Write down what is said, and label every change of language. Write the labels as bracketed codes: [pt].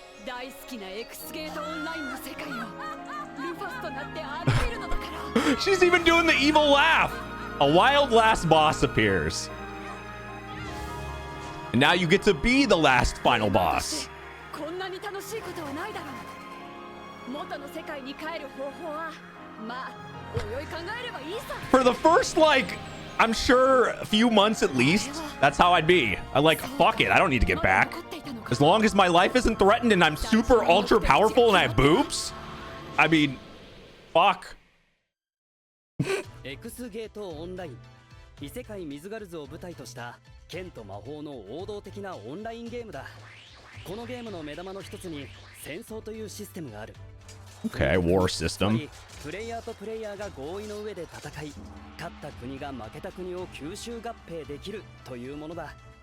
[ja] 大好きな X ゲートオンラインの世界をルファスとなって歩けるのだから。 [en] She's even doing the evil laugh. A wild last boss appears. And now you get to be the last final boss. [ja] こんなに楽しいことはないだろう。元の世界に帰る方法は、まあ、おいおい考えればいいさ。 [en] For the first, like, I'm sure a few months at least, that's how I'd be. I'm like, fuck it, I don't need to get back. As long as my life isn't threatened and I'm super ultra powerful and I have boobs, I mean, fuck. [ja] X ゲートオンライン異世界ミズガルズを舞台とした剣と魔法の王道的なオンラインゲームだ。このゲームの目玉の一つに戦争というシステムがある。 [en] Okay, war system. [ja] プレイヤーとプレイヤーが合意の上で戦い、勝った国が負けた国を吸収合併できるというものだ。